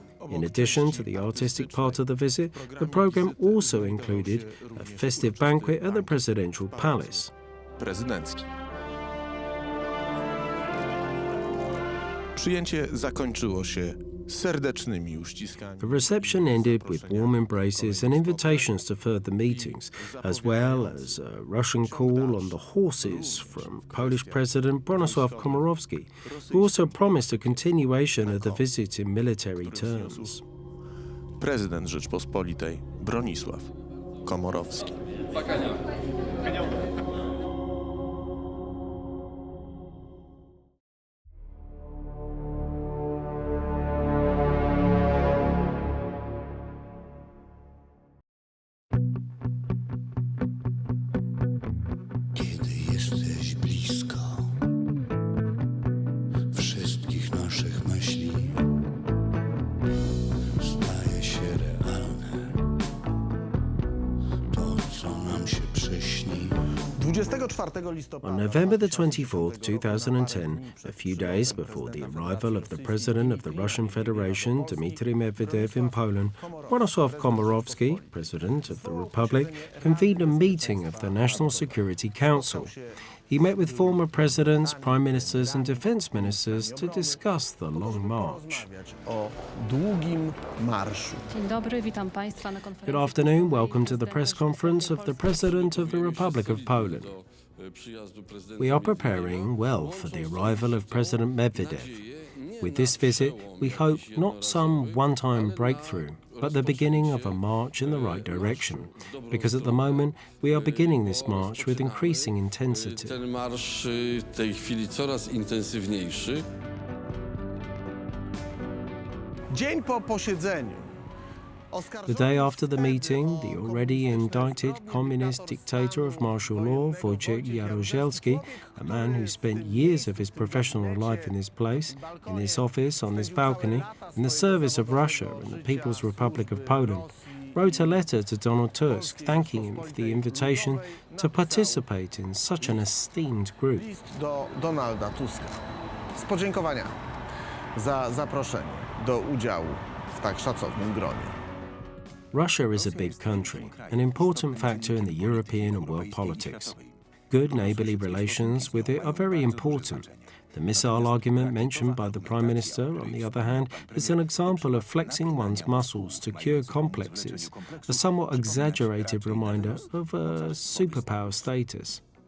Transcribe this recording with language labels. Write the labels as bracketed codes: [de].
[en] In addition to the artistic part of the visit, the program also included a festive banquet at the Presidential Palace. [pl] Przyjęcie zakończyło się serdecznymi uściskami. [en] The reception ended with warm embraces and invitations to further meetings, as well as a Russian call on the horses from Polish President Bronisław Komorowski, who also promised a continuation of the visit in military terms. [pl] Prezydent Rzeczpospolitej Bronisław Komorowski. Kiedy jesteś blisko wszystkich naszych myśli, staje się realne to, co nam się przyśni. 24 listopada [en] On November the 24th, 2010, a few days before the arrival of the President of the Russian Federation, Dmitry Medvedev, in Poland, Bronisław Komorowski, President of the Republic, convened a meeting of the National Security Council. He met with former presidents, prime ministers and defense ministers to discuss the long march. [pl] o długim marszu. Dzień dobry, witam Państwa na konferencji. [en] Good afternoon, welcome to the press conference of the President of the Republic of Poland. We are preparing well for the arrival of President Medvedev. With this visit, we hope not some one-time breakthrough, but the beginning of a march in the right direction, because at the moment we are beginning this march with increasing intensity. [pl] Ten marsz w tej chwili coraz intensywniejszy. Dzień po posiedzeniu. [en] The day after the meeting, the already indicted communist dictator of martial law, Wojciech Jaruzelski, a man who spent years of his professional life in this place, in this office, on this balcony, in the service of Russia and the People's Republic of Poland, wrote a letter to Donald Tusk thanking him for the invitation to participate in such an esteemed group. [pl] List do Donalda Tuska z podziękowaniami za zaproszenie do udziału w tak szacownym gronie. [en] Russia is a big country, an important factor in the European and world politics. Good neighbourly relations with it are very important. The missile argument mentioned by the Prime Minister, on the other hand, is an example of flexing one's muscles to cure complexes, a somewhat exaggerated reminder of a superpower status.